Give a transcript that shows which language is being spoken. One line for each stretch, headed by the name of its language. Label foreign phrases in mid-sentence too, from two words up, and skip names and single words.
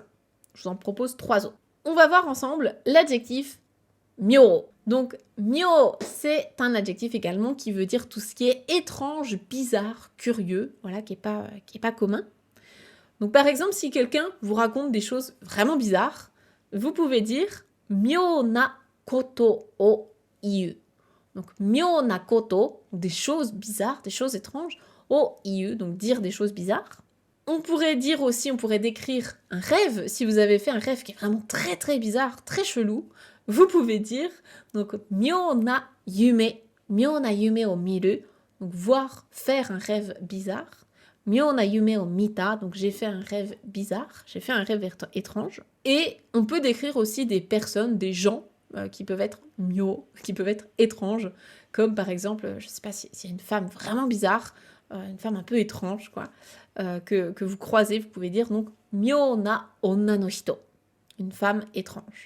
French: Je vous en propose 3 autres. On va voir ensemble l'adjectif myo. Donc, myo, c'est un adjectif également qui veut dire tout ce qui est étrange, bizarre, curieux, voilà, qui est pas commun. Donc, par exemple, si quelqu'un vous raconte des choses vraiment bizarres, vous pouvez dire
Japanese: 妙なことを言う. Donc, 妙なこと,
French: des choses bizarres, des choses étranges,
Japanese: を言う,
French: donc dire des choses bizarres. On pourrait dire aussi, on pourrait décrire un rêve. Si vous avez fait un rêve qui est vraiment très très bizarre, très chelou, vous pouvez dire donc
Japanese: 妙な夢を見る,
French: donc voir, faire un rêve bizarre.
Japanese: 妙な夢を見た,
French: donc j'ai fait un rêve bizarre, j'ai fait un rêve étrange. Et on peut décrire aussi des personnes, des gens qui peuvent être myo, qui peuvent être étranges, comme par exemple, je sais pas s'il y a une femme vraiment bizarre, une femme un peu étrange, quoi, que vous croisez, vous pouvez dire donc
Japanese: 妙な女の人,
French: une femme étrange.